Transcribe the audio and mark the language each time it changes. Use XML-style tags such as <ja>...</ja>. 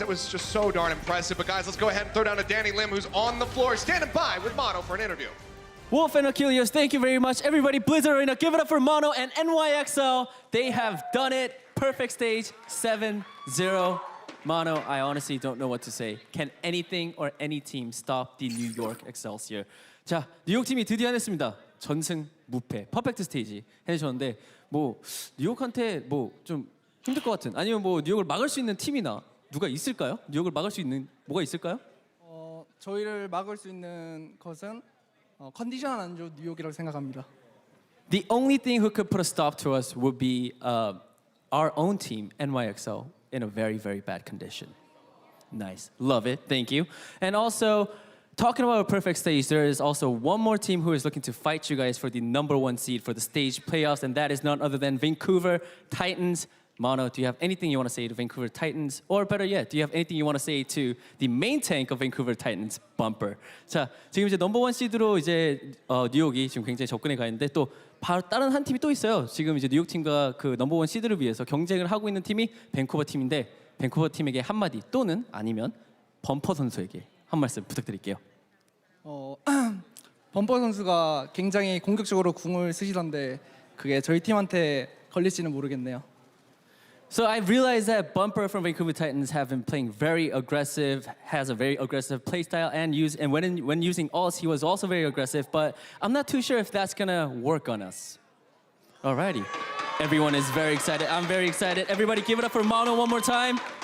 <en>It was just so darn impressive. But guys, let's go ahead and throw down to Danny Lim, who's on the floor, standing by with Mono for an interview. Wolf and Achilles, thank you very much. Everybody, Blizzard Arena, give it up for Mono and NYXL. They have done it. Perfect stage, 7-0. Mono, I honestly don't know what to say. Can anything or any team stop the New York Excelsior?</en> <ko>자, 뉴욕 팀이 드디어 해냈습니다. 전승 무패, 퍼펙트 스테이지 해주셨는데 뭐 뉴욕한테 뭐 좀 힘들 것 같은, 아니면 뭐 뉴욕을 막을 수 있는 팀이나 누가 있을까요? 뉴욕을 막을 수 있는 뭐가 있을까요? 저희를 막을 수 있는 것은 컨디션 안 좋은 뉴욕이라고 생각합니다.</ko> <en>The only thing who could put a stop to us would be our own team, NYXL, in a very, very bad condition. Nice, love it, thank you. And also, talking about a perfect stage, there is also one more team who is looking to fight you guys for the #1 seed for the stage playoffs, and that is none other than Vancouver Titans. Mono, do you have anything you want to say to Vancouver Titans? Or better yet, do you have anything you want to say to the main tank of Vancouver Titans, Bumper?</en> <ko>자, 지금 이제 #1 시드로 이제 뉴욕이 지금 굉장히 접근해 가 있는데 또 바로 다른 한 팀이 또 있어요. 지금 이제 뉴욕 팀과 그 #1 시드를 위해서 경쟁을 하고 있는 팀이 밴쿠버 팀인데 밴쿠버 팀에게 한마디 또는 아니면 범퍼 선수에게 한 말씀 부탁드릴게요. 범퍼 선수가 굉장히 공격적으로 궁을 쓰시던데 그게 저희 팀한테 걸릴지는 모르겠네요.</ko> <en>So I realized that Bumper from Vancouver Titans have been playing very aggressive, has a very aggressive playstyle, and when using ults, he was also very aggressive, but I'm not too sure if that's gonna work on us. Alrighty. Everyone is very excited. I'm very excited. Everybody give it up for Mono one more time.</en>